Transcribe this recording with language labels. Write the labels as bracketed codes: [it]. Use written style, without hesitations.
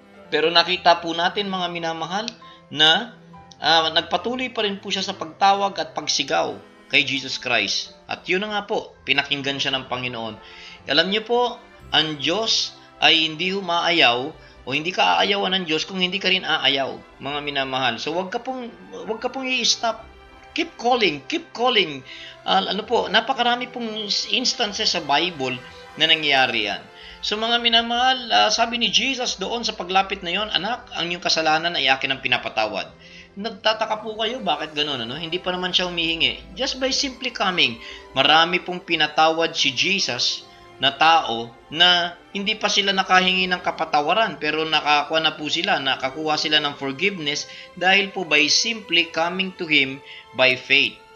[tl] Pero nakita po natin, mga minamahal, na nagpatuloy pa rin po siya sa pagtawag at pagsigaw kay Jesus Christ. At yun na nga po, pinakinggan siya ng Panginoon. Alam niyo po, ang Diyos ay hindi umaayaw o hindi ka aayawan ng Diyos kung hindi ka rin aayaw, mga minamahal. So wag ka pong i-stop. [en] Keep calling, keep calling. [tl] Napakarami pong instances sa Bible na nangyayari yan. So mga minamahal, sabi ni Jesus doon sa paglapit na yon, anak, ang iyong kasalanan ay akin ang pinapatawad. Nagtataka po kayo, bakit gano'n? Hindi pa naman siya humihingi. [en] Just by simply coming, [tl] marami pong pinatawad si Jesus na tao na hindi pa sila nakahingi ng kapatawaran, pero nakakuha sila ng forgiveness dahil po [en] by simply coming to Him by faith.